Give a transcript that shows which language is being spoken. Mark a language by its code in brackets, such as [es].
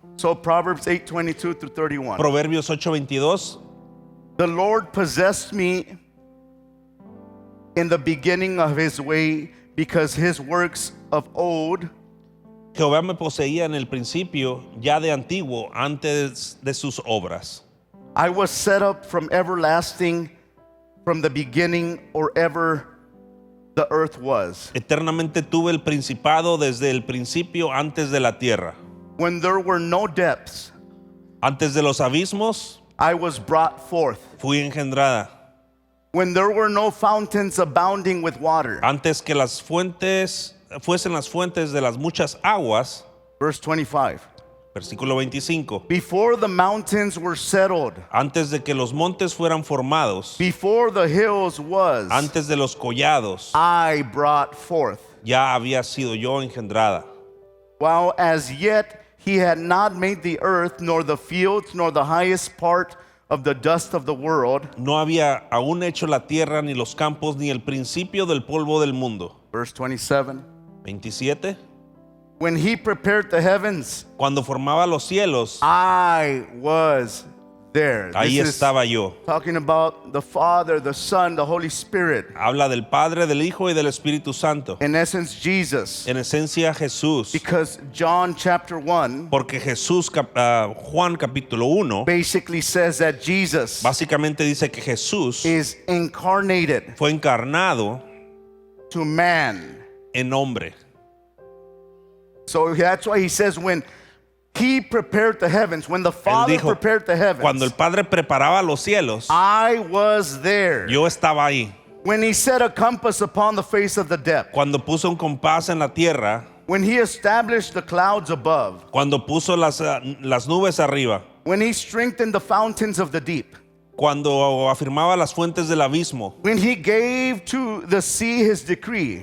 [en] So Proverbs 8:22 through 31. [es] Proverbios 8:22. [en] The Lord possessed me in the beginning of his way, because his works of old [es] Jehová me poseía en el principio, ya de antiguo, antes de sus obras. [en] I was set up from everlasting, from the beginning, or ever the earth was. [es] Eternamente tuve el principado desde el principio, antes de la tierra. [en] When there were no depths, [es] Antes de los abismos, [en] I was brought forth. [es] fui engendrada. [en] When there were no fountains abounding with water. [es] Antes que las fuentes fuesen las fuentes de las muchas aguas. [en] Verse 25. [es] Versículo 25. [en] Before the mountains were settled, [es] Antes de que los montes fueran formados, [en] before the hills was, [es] antes de los collados, [en] I brought forth. [es] ya había sido yo engendrada. [en] While as yet he had not made the earth, nor the fields, nor the highest part of the dust of the world. [es] No había aún hecho la tierra, ni los campos, ni el principio del polvo del mundo. [en] Verse 27. [es] 27. [en] When he prepared the heavens, [es] Cuando formaba los cielos, [en] I was there. [es] ahí [en] This is [es] estaba yo. [en] talking about the Father, the Son, the Holy Spirit. [es] Habla del Padre, del Hijo y del Espíritu Santo. [en] In essence, Jesus. [es] En esencia, Jesús. [en] Because John chapter 1 [es] Porque Jesús, Juan capítulo 1, [en] basically says that Jesus [es] básicamente dice que Jesús [en] is incarnated [es] fue encarnado [en] to man. [es] en hombre. [en] So that's why he says when he prepared the heavens, when the [es] Él [en] Father [es] dijo, [en] prepared the [es] cuando el [en] heavens, [es] Padre preparaba los cielos, [en] I was there. [es] yo estaba ahí. [en] When he set a compass upon the face of the depth, [es] Cuando puso un compás en la tierra, [en] when he established the clouds above, [es] cuando puso las nubes arriba, [en] when he strengthened the fountains of the deep, [es] cuando afirmaba las fuentes del abismo, [en] when he gave to the sea his decree,